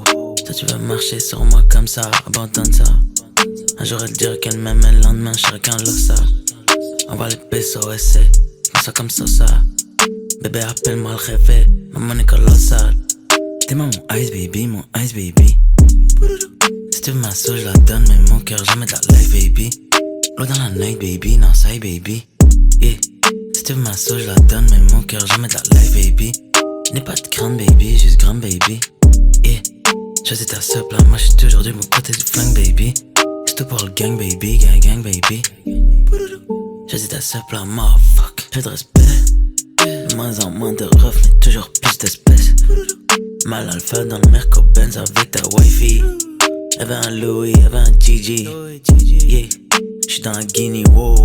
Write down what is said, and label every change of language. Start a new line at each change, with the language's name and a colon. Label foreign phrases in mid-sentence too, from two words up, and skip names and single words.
French: Toi tu veux marcher sur moi comme ça, abandonne ça. Un jour elle dirait qu'elle m'aime, le lendemain chacun le ça. Envoie les pesos, essaie, comme ça comme ça. Bébé appelle-moi le réveil, maman est colossale. T'es mon
English: ice baby,
French: mon
English: ice baby.
French: Si tu veux ma sauce, je la donne, mais mon cœur jamais de la
English: life baby.
French: L'eau dans la
English: night baby,
French: non ça y baby.
English: Yeah.
French: Si tu veux ma sauce, je la donne, mais mon cœur jamais de la
English: life baby.
French: N'aie pas de grande baby, juste grande baby.
English: Yeah.
French: Choisis ta soupe là, moi j'suis toujours du bon côté du flingue baby. C'est tout pour le
English: gang baby, gang gang baby.
French: Choisis ta soupe là, motherfuck. Peu de respect, de moins en moins de refs, mais toujours plus d'espèces. Mal alpha dans le Merco Benz avec ta wifey. Y'avait un Louis, y'avait un Gigi. Yeah, j'suis dans la Guinea, wow.